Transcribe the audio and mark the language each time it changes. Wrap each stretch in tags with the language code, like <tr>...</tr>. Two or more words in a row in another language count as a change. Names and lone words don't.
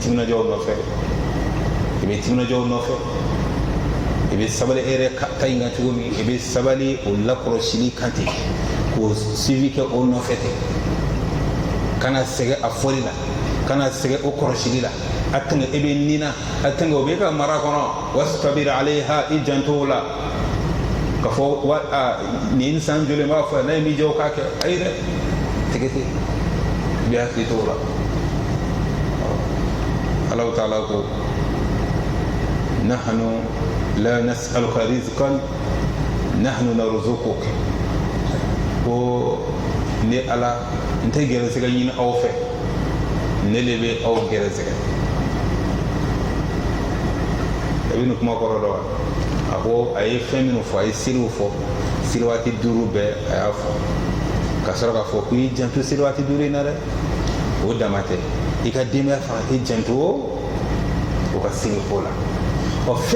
<bm>timinadiya o nɔfɛ i bɛ timinadiya o nɔfɛ i bɛ sabali e yɛrɛ ta in kan cogo min i bɛ sabali o lakɔlɔsili kan ten k'o suivi kɛ o nɔfɛ ten kana sɛgɛ a fɔli la kana sɛgɛ o kɔrɔsili la a tɛŋɛ e bɛ nina a tɛŋɛ o bɛ ka mara kɔnɔ</bm> <ar>واصطبر عليها</ar> <bm>i janto o la ka fɔ nin san joli n b'a fɔ n'a ye min jɛ o k'a kɛ ayi dɛ tɛgɛ tɛ i bɛ hakili to o la Allahu ta'ala ko</bm> <ar>نحن لا نسألك رزقا نحن نرزقك</ar> <bm>ko ne ala n tɛ gɛrɛsɛgɛ ɲini aw fɛ ne le bɛ aw gɛrɛsɛgɛ a bɛ nin kuma kɔrɔ dɔn wa a ko a ye fɛn minnu fɔ a ye seliw fɔ seli waati 5 bɛɛ a y'a fɔ ka sɔrɔ k'a fɔ ko i janto seli waati 5 in na dɛ o dama tɛ i ka denbaya fana i janto o ka seli ko la ɔ fɛn</bm>